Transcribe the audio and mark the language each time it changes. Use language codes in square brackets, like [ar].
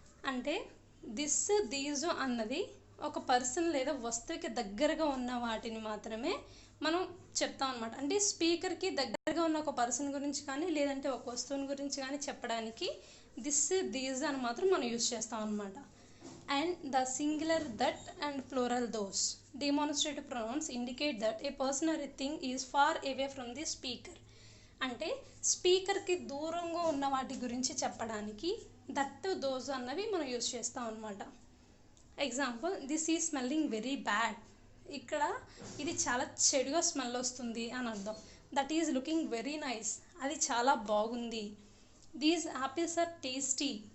[te] అంటే this, these అన్నది ఒక పర్సన్ లేదా వస్తువుకి దగ్గరగా ఉన్న వాటిని మాత్రమే మనం చెప్తాం అనమాట. అంటే స్పీకర్కి దగ్గరగా ఉన్న ఒక పర్సన్ గురించి కానీ లేదంటే ఒక వస్తువుని గురించి కానీ చెప్పడానికి దిస్, దీస్ అని మాత్రం మనం యూజ్ చేస్తాం అనమాట. [en] And the singular that and plural those. Demonstrative pronouns indicate that a person or a thing is far away from the speaker. [te] అంటే స్పీకర్కి దూరంగా ఉన్న వాటి గురించి చెప్పడానికి దట్, దోస్ అన్నవి మనం యూజ్ చేస్తాం అనమాట. Example, [en] This is smelling very bad. [te] ఇక్కడ ఇది చాలా చెడుగా స్మెల్ వస్తుంది అని అర్థం. [en] That is looking very nice. [te] అది చాలా బాగుంది. [en] These apples are tasty.